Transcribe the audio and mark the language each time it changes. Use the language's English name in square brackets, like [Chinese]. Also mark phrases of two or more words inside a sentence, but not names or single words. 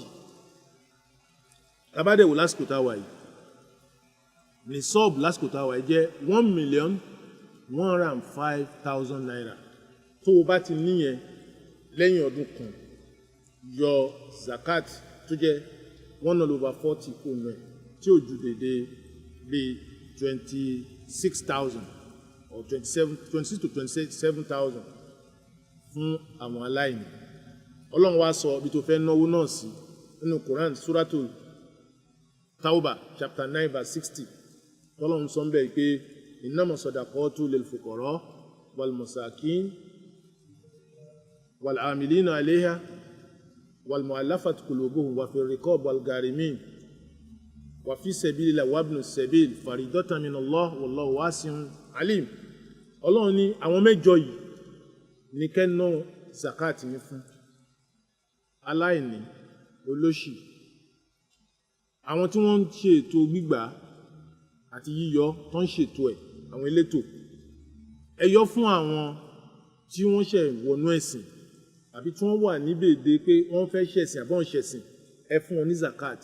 [Yoruba] Tabádẹ̀wò lásìkò táwà yìí, ní sọ́ọ̀bù lásìkò táwà yìí jẹ́ 1,105,000 naira. Tó o bá ti níyẹn lẹ́yìn ọdún kan, yọ zakat tó jẹ́ 1/40 kò nù ẹ̀, tí ó ju dédé bí 26,000 or 26 to 27,000 fún àwọn aláìní. Ọlọ́run wá sọ ibi tó fẹ́ náwó náà sí nínú Quran Suratul Tawbah chapter 9 verse 60. Ọlọ́run sọ bẹ́ẹ̀ pé [Arabic] إنما الصدقات للفقراء والمساكين والعاملين عليها والمؤلفة قلوبهم وفي الرقاب والغارمين وفي سبيل الله وابن السبيل فريضة من الله والله واسع عليم. [Yoruba] Ọlọ́run ní àwọn mẹ́jọ yìí ní kẹ́nà zakat ní fún aláìní, olóṣì, àwọn tí wọ́n ń ṣe ètò gbígbà àti yíyọ tó ń ṣètò ẹ̀, àwọn elétò. Ẹ yọ fún àwọn tí wọ́n ṣẹ̀ wọnú ẹ̀sìn àbí tí wọ́n wà níbèdè pé wọ́n fẹ́ ṣẹ̀sìn àbọ̀n ṣẹ̀sìn, ẹ fún wọn ní zakat.